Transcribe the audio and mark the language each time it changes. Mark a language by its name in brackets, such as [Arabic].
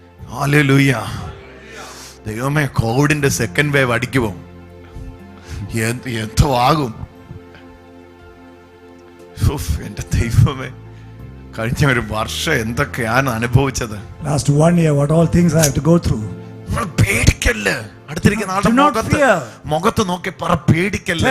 [Malayalam] Hallelujah. ദൈവമേ, കോവിഡിന്റെ second wave അടിക്കുമോ? എന്തോ ആകും. എന്റെ ദൈവമേ, കഴിഞ്ഞ ഒരു വർഷം എന്തൊക്കെയാണ് അനുഭവിച്ചത്. [English] Last 1 year, what all things I have to go through. [Malayalam] പേടിക്കല്ലേ. അടുത്തിരിക്കുന്ന ആളുടെ മുഖത്ത് നോക്കി പറ, പേടിക്കല്ലേ.